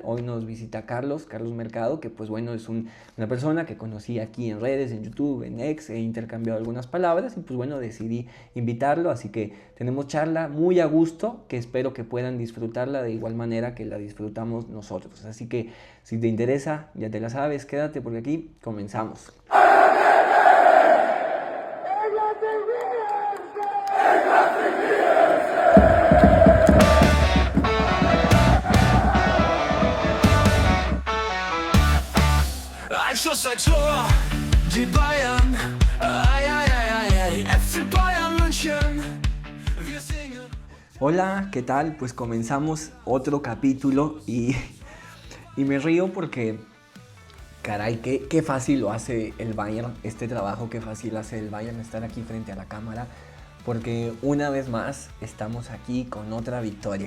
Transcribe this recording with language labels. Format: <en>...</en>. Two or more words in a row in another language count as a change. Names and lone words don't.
<es>Hoy nos visita Carlos Mercado, que pues bueno, es una persona que conocí aquí en redes, en YouTube, en X, he intercambiado algunas palabras y pues bueno, decidí invitarlo, así que tenemos charla muy a gusto, que espero que puedan disfrutarla de igual manera que la disfrutamos nosotros. Así que si te interesa, ya te la sabes, quédate porque aquí comenzamos.</es> <de>Einschuss, ein Tor, die Bayern, ei, ei, ei, ei, ei, FC Bayern München, wir singen.</de> <es>Hola, ¿qué tal? Pues comenzamos otro capítulo y me río porque, caray, qué fácil lo hace el Bayern, este trabajo, qué fácil hace el Bayern estar aquí frente a la cámara, porque una vez más estamos aquí con otra victoria.</es>